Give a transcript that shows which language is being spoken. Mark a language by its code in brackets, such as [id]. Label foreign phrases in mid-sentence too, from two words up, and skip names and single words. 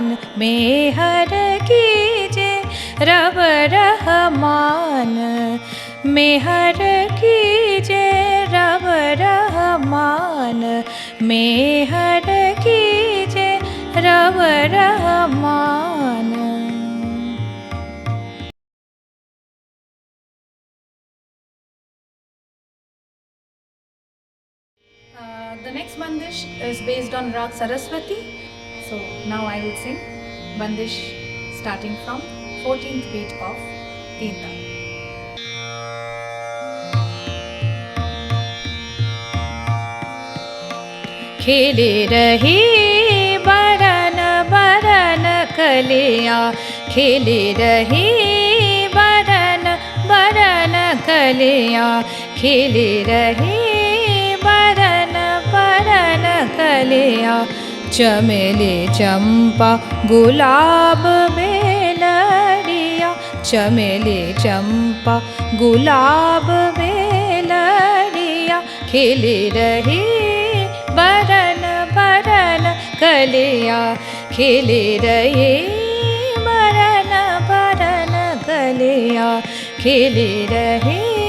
[hi] मेहर कीजे रब रहमान, मेहर कीजे रब रहमान, मेहर कीजे रब रहमान। [en] The next bandish is based on Rag Saraswati. So now I will sing bandish starting from 14th beat of Teen Tal. [hi] खिली रही बरन बरन कलियाँ, खिली रही बरन बरन कलियाँ, खिली रही बरन बरन कलियाँ। चमेली चंपा गुलाब बेलरिया, चमेली चंपा गुलाब बेलरिया, खिली रही बरन बरन कलियाँ, खिली रही बरन बरन कलियाँ, खिली रही।